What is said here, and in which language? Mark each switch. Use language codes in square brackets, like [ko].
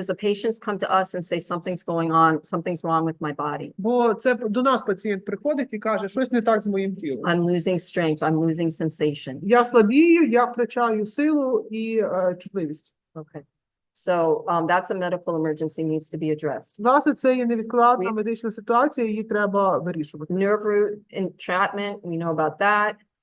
[en] Because the patients come to us and say something's going on, something's wrong with my body. [uk] Бо це до нас пацієнт приходить і каже, щось не так з моїм тілом. [en] I'm losing strength, I'm losing sensation. [uk] Я слабію, я втрачаю силу і чутливість. [en] Okay. So that's a medical emergency needs to be addressed. [uk] Власне, це є невідкладна медична ситуація, її треба вирішувати. [en] Nerve root entrapment, we know about that.